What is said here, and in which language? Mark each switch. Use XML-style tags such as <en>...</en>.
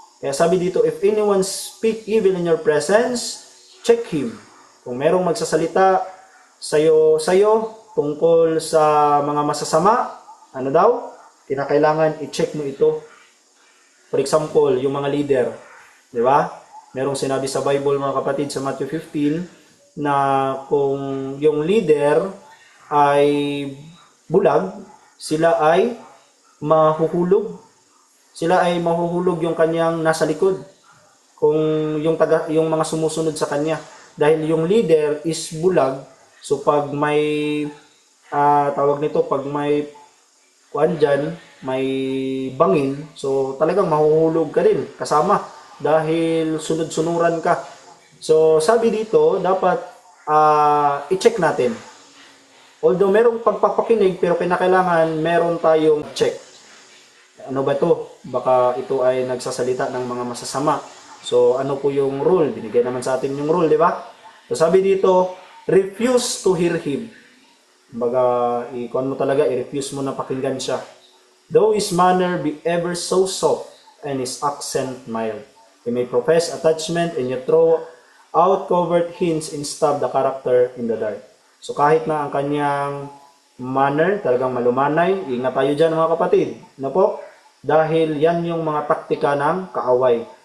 <tl>Kaya sabi dito,</tl> <en>if anyone speak evil in your presence, check him.</en> <tl>Kung merong magsasalita sa'yo tungkol sa mga masasama, ano daw? Kinakailangan i-check mo ito. For example, yung mga leader, di ba? Merong sinabi sa Bible, mga kapatid, sa Matthew 15, na kung yung leader ay bulag, sila ay mahuhulog. Sila ay mahuhulog yung kanyang nasa likod. Kung yung mga sumusunod sa kanya. Dahil yung leader is bulag, so pag may tawag nito, pag may kuan dyan, may bangin, so talagang mahuhulog ka din kasama dahil sunod-sunuran ka. So sabi dito, dapat i-check natin. Although merong pagpapakinig, pero kinakailangan meron tayong check. Ano ba to? Baka ito ay nagsasalita ng mga masasama. So ano po yung rule? Binigay naman sa atin yung rule, di ba? So sabi dito,</tl> <en>refuse to hear him.</en> <tl>Baga, i-refuse mo na pakinggan siya.</tl> <en>Though his manner be ever so soft and his accent mild. He may profess attachment and yet throw out covert hints and stab the character in the dark.</en> <tl>So kahit na ang kanyang manner talagang malumanay, ingat tayo dyan mga kapatid. Ano po? Dahil yan yung mga taktika ng kaaway.</tl>